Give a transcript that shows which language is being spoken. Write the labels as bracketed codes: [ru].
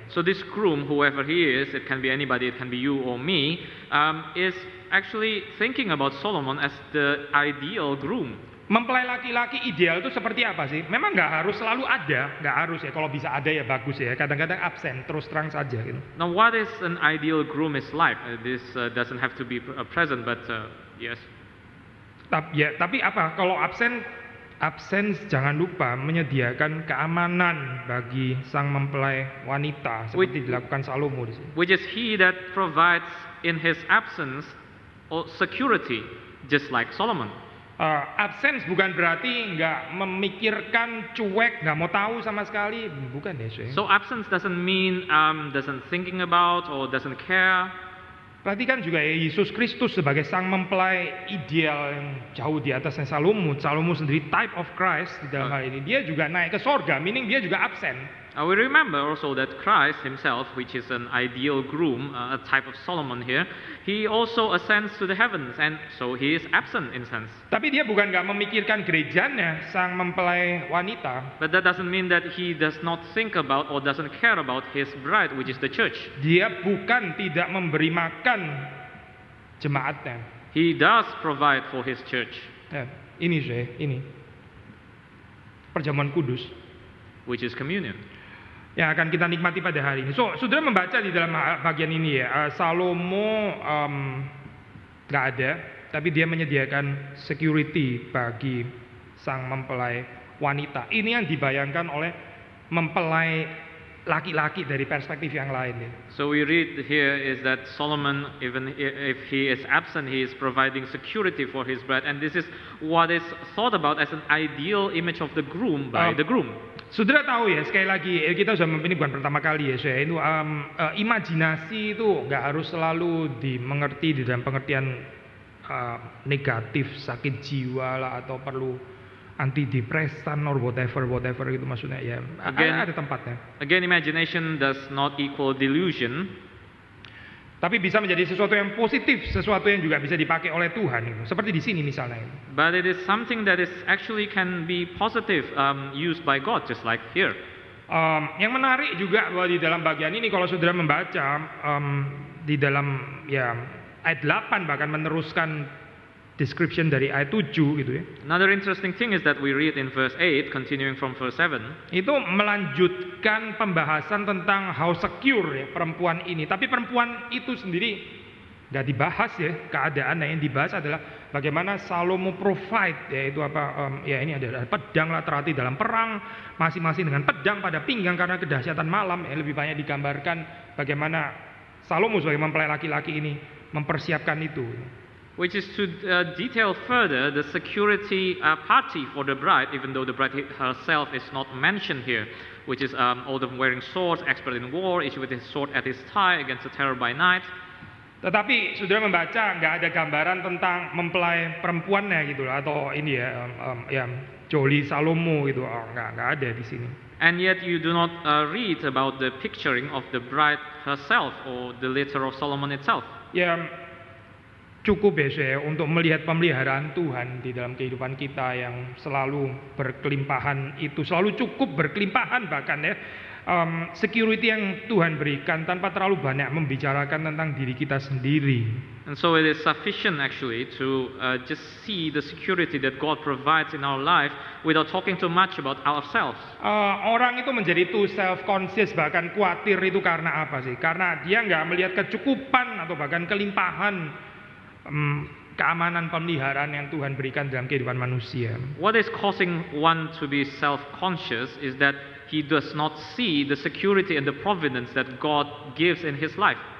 [en] So this groom, whoever he is, it can be anybody, it can be you or me, is actually thinking about Solomon as the ideal groom. [id] Mempelai laki-laki ideal itu seperti apa sih? Memang nggak harus selalu ada, nggak harus ya. Kalau bisa ada ya bagus ya. Kadang-kadang absen, terus terang saja gitu. [en] Now, what is an ideal groom is like? This doesn't have to be present, but yes. [id] Tapi apa? Kalau absen jangan lupa menyediakan keamanan bagi sang mempelai wanita seperti dilakukan Salomo di sini. [en] Which is he that provides in his absence security, just like Solomon. [id] Absence bukan berarti nggak memikirkan, cuek, nggak mau tahu sama sekali, bukan ya. [en] So absence doesn't mean doesn't thinking about or doesn't care. [id] Perhatikan juga ya, Yesus Kristus sebagai sang mempelai ideal yang jauh di atasnya Salomo. Salomo sendiri [en] type of Christ [id] di dalam hal ini. Dia juga naik ke sorga, meaning dia juga absen. [en] We remember also that Christ himself, which is an ideal groom, a type of Solomon here, he also ascends to the heavens, and so he is absent in sense. [id] Tapi dia bukan nggak memikirkan gerejanya, sang mempelai wanita. [en] But that doesn't mean that he does not think about or doesn't care about his bride, which is the church. [id] Dia bukan tidak memberi makan jemaatnya. [en] He does provide for his church. [id] Ya, ini perjamuan kudus. [en] Which is communion. [id] yang akan kita nikmati pada hari ini. So, saudara membaca di dalam bagian ini ya, Salomo nggak ada, tapi dia menyediakan security bagi sang mempelai wanita. Ini yang dibayangkan oleh mempelai laki-laki dari perspektif yang lain ya. [en] So we read here is that Solomon, even if he is absent, he is providing security for his bride, and this is what is thought about as an ideal image of the groom by the groom. [id] Saudara tahu ya, sekali lagi kita sudah ini bukan pertama kali ya, saya itu imajinasi itu nggak harus selalu dimengerti di dalam pengertian negatif, sakit jiwa lah, atau perlu antidepresan [en] or whatever [id] gitu, maksudnya ya ada tempatnya. [en] Again, imagination does not equal delusion. [id] Tapi bisa menjadi sesuatu yang positif, sesuatu yang juga bisa dipakai oleh Tuhan itu. Seperti di sini misalnya. [en] But it is something that is actually can be positive, used by God, just like here. [id] Yang menarik juga bahwa di dalam bagian ini kalau saudara membaca di dalam ya ayat 8 bahkan meneruskan description dari ayat 7 gitu ya. [en] Another interesting thing is that we read in verse 8, continuing from verse 7. [id] Itu melanjutkan pembahasan tentang [en] how secure [id] ya perempuan ini. Tapi perempuan itu sendiri nggak dibahas ya keadaannya. Yang dibahas adalah bagaimana Salomo provide, yaitu apa ya ini ada pedang lah, terhati dalam perang, masing-masing dengan pedang pada pinggang karena kedahsyatan malam. Lebih banyak digambarkan bagaimana Salomo sebagai mempelai laki-laki ini mempersiapkan itu. [en] Which is to detail further the security party for the bride, even though the bride herself is not mentioned here, which is all of them wearing swords, expert in war, each with his sword at his thigh against the terror by night. [id] Tetapi saudara membaca nggak ada gambaran tentang mempelai perempuannya gitu lah, atau ini ya Joli Salomo gitu, nggak ada di sini. [en] And yet you do not read about the picturing of the bride herself or the litter of Solomon itself. [id] Ya cukup ya saya untuk melihat pemeliharaan Tuhan di dalam kehidupan kita yang selalu berkelimpahan itu, selalu cukup berkelimpahan bahkan ya. Security yang Tuhan berikan tanpa terlalu banyak membicarakan tentang diri kita sendiri. [en] And so it is sufficient actually to just see the security that God provides in our life without talking too much about ourselves. [id] Orang itu menjadi [en] too self-conscious, [id] bahkan khawatir itu karena apa sih? Karena dia nggak melihat kecukupan atau bahkan kelimpahan keamanan pemeliharaan yang Tuhan berikan dalam kehidupan manusia. [en] What is causing one to be self-conscious is that he does not see the security and the providence that God gives in his life.